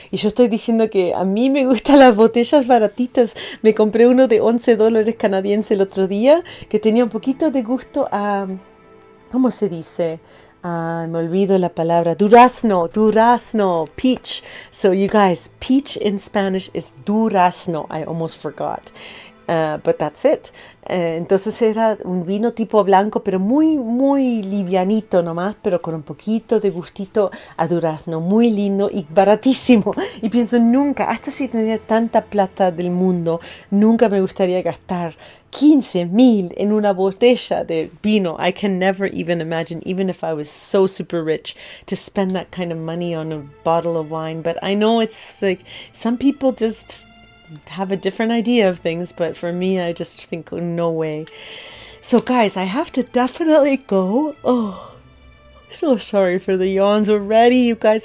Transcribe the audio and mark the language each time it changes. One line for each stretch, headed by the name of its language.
Spanish: Y yo estoy diciendo que a mí me gustan las botellas baratitas. Me compré uno de $11 canadienses el otro día que tenía un poquito de gusto a, ¿cómo se dice? Me olvido la palabra. Durazno, peach.
English: So you guys, peach in Spanish is durazno. I almost forgot. But that's it.
Spanish: Entonces era un vino tipo blanco, pero muy, muy livianito nomás, pero con un poquito de gustito a durazno. Muy lindo y baratísimo. Y pienso, nunca, hasta si tendría tanta plata del mundo, nunca me gustaría gastar $15,000 en una botella de vino.
English: I can never even imagine, even if I was so super rich, to spend that kind of money on a bottle of wine. But I know it's like, some people just have a different idea of things, but for me, I just think, oh, no way. So guys, I have to definitely go. Oh, so sorry for the yawns already, you guys.